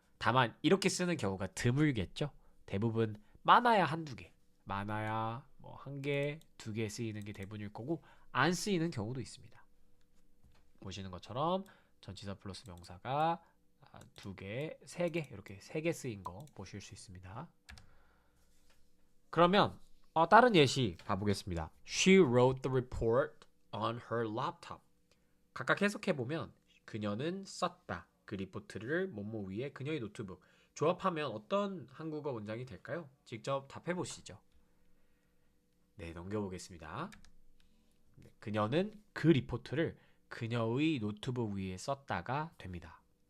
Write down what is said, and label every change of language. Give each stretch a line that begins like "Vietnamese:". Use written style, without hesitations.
Korean: 다만 이렇게 쓰는 경우가 드물겠죠. 대부분 많아야 한두 개, 많아야 뭐 한 개, 두 개 쓰이는 게 대부분일 거고 안 쓰이는 경우도 있습니다. 보시는 것처럼 전치사 플러스 명사가 두 개, 세 개 이렇게 3개 쓰인 거 보실 수 있습니다. 그러면 다른 예시 봐보겠습니다.
English: She wrote the report on her laptop.
Korean: 각각 해석해보면 그녀는 썼다. 그 리포트를 뭐뭐 위에 그녀의 노트북. 조합하면 어떤 한국어 문장이 될까요? 직접 답해보시죠. 네, 넘겨보겠습니다. 네, 그녀는 그 리포트를 그녀의 노트북 위에 썼다가 됩니다.